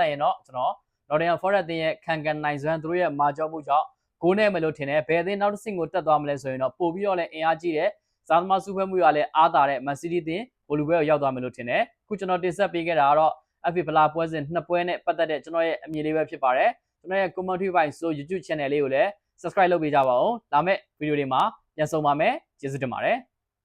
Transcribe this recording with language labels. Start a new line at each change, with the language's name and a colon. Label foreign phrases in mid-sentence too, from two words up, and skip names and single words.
Burmese: ရင်တော့ကျွန်တော် Nottingham Forest အသင်းရဲ့ခံကန်နိုင်စွမ်းသူတို့ရဲ့မာကျော်မှုကြောင့်ဂိုးနဲ့မလို့ထင်တယ်ဘယ်အသင်းနောက်တစ်ဆင့်ကိုတက်သွားမလဲဆိုရင်တော့ပို့ပြီးတော့လည်းအင်အားကြီးတယ်စားသမားစုဖွဲ့မှုရလည်းအားတာတဲ့ Man City အသင်းဘိုလ်လူပွဲကိုရောက်သွားမယ်လို့ထင်တယ်ခုကျွန်တော်တင်ဆက်ပေးခဲ့တာကတော့ FA ဖလားပွဲစဉ်နှစ်ပွဲနဲ့ပတ်သက်တဲ့ကျွန်တော်ရဲ့အမြင်လေးပဲဖြစ်ပါတယ်ကျွန်တော်ရဲ့ commentary by so YouTube channel လေးကိုလည်း subscribe လုပ်ပေးကြပါဦးလာမယ့်ဗီဒီယိုတွေမှာပြန်ဆုံပါမယ်ကျေးဇူးတင်ပါတယ်